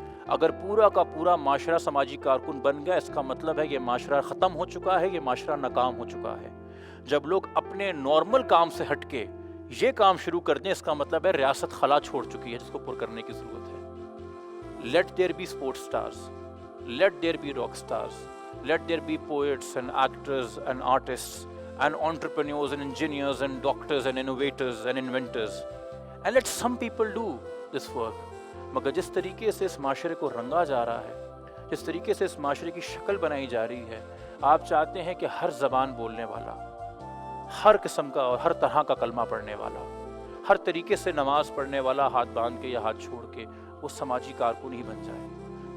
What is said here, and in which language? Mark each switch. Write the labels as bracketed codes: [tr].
[hi] अगर पूरा का पूरा माशरा समाजी कारकुन बन गया, इसका मतलब है ये माशरा ख़त्म हो चुका है, ये माशरा नाकाम हो चुका है। जब लोग अपने नॉर्मल काम से हट के ये काम शुरू कर दें, इसका मतलब है रियासत खला छोड़ चुकी है, जिसको पुर करने की ज़रूरत है। [en] Let there be sports stars, let there be rock stars, let there be poets and actors and artists and entrepreneurs and engineers and doctors and innovators and inventors, and let some people do this work. [hi] मगर जिस तरीके से इस माशरे को रंगा जा रहा है, जिस तरीके से इस माशरे की शक्ल बनाई जा रही है, आप चाहते हैं कि हर ज़बान बोलने वाला, हर किस्म का और हर तरह का कलमा पढ़ने वाला, हर तरीके से नमाज पढ़ने वाला हाथ बांध के या हाथ छोड़ के वो समाजी कारकुन ही बन जाए।